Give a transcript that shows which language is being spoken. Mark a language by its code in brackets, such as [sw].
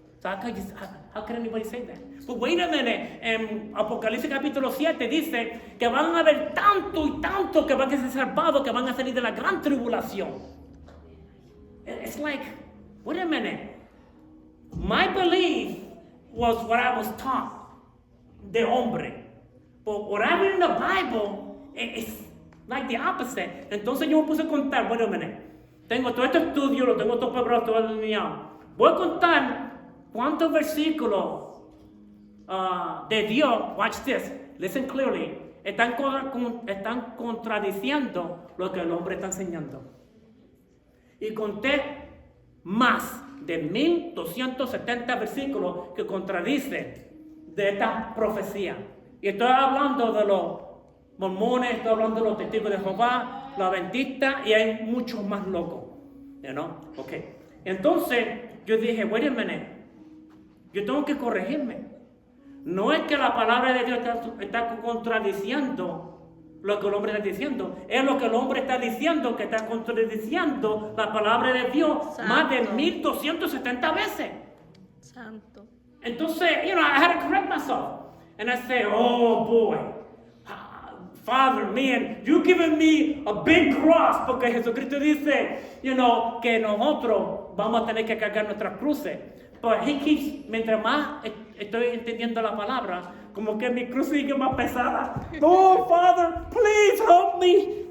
[en] So how can anybody say that? But wait a minute, [es] en Apocalipsis capítulo 7 dice que van a haber tanto y tanto que van a ser salvados, que van a salir de la gran tribulación. [en] It's like, wait a minute. My belief was what I was taught [es] de hombre. [en] But what I read in the Bible, it's like the opposite. [es] Entonces yo me puse a contar, [en] wait a minute. [es] Tengo todo este estudio, lo tengo todo preparado, todo alineado. Voy a contar cuántos versículos de Dios, [en] watch this, listen clearly, [es] están contradiciendo lo que el hombre está enseñando. Y conté más de 1270 versículos que contradicen de esta profecía. Y estoy hablando de los mormones, estoy hablando de los testigos de Jehová, los adventistas, y hay muchos más locos. [en] You know? Okay. [es] Entonces, yo dije, [en] wait a minute, [es] yo tengo que corregirme. No es que la palabra de Dios está contradiciendo lo que el hombre está diciendo. Es lo que el hombre está diciendo que está contradiciendo la palabra de Dios Santo. más de 1270 veces. Santo. [en] Entonces, I had to correct myself. And I say, oh boy, Father, man, you giving me a big cross. [es] Porque Jesucristo dice, que nosotros vamos a tener que cargar nuestras cruces. [en] But he keeps, [es] mientras más estoy entendiendo la palabra, como que mi cruz sigue más pesada. [en] No, Father, please help me.